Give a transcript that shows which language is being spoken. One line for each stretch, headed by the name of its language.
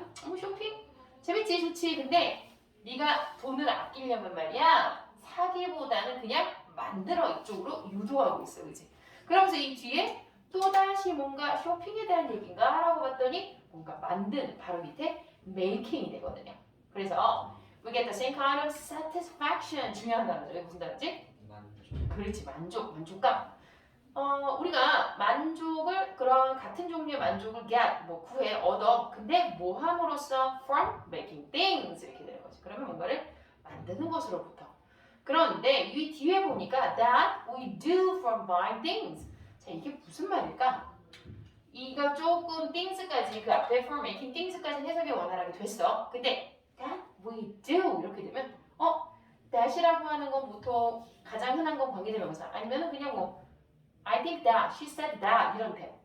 Korean: 쇼핑 재밌지 좋지. 근데 네가 돈을 아끼려면 말이야 사기보다는 그냥 만들어 이쪽으로 유도하고 있어, 그렇지? 그러면서 이 뒤에 또 다시 뭔가 쇼핑에 대한 얘기인가 라고 봤더니 뭔가 만드는 바로 밑에 making이 되거든요.
English: 그래서 we get the same kind of satisfaction
Korean: 중요한 단어죠. 이게 무슨 단어지? 만족. 그렇지 만족감. 우리가 만족을 그런 같은 종류의 만족을 get 뭐 구해 얻어 근데 뭐 함으로써
English: from making things
Korean: 이렇게 되는 거지. 그러면 뭔가를 만드는 것으로부터.
English: 그런데 이 뒤에 보니까 that we do from buying things.
Korean: 자 이게 무슨 말일까? 이거 조금 things까지 그 앞에
English: from making things
Korean: 까지 해석이 원활하게 됐어. 근데 that we do 이렇게 되면 that이라고 하는 건 보통 가장 흔한 건 관계대명사 아니면은 그냥 뭐
English: I think that, she said that
Korean: 이런 데.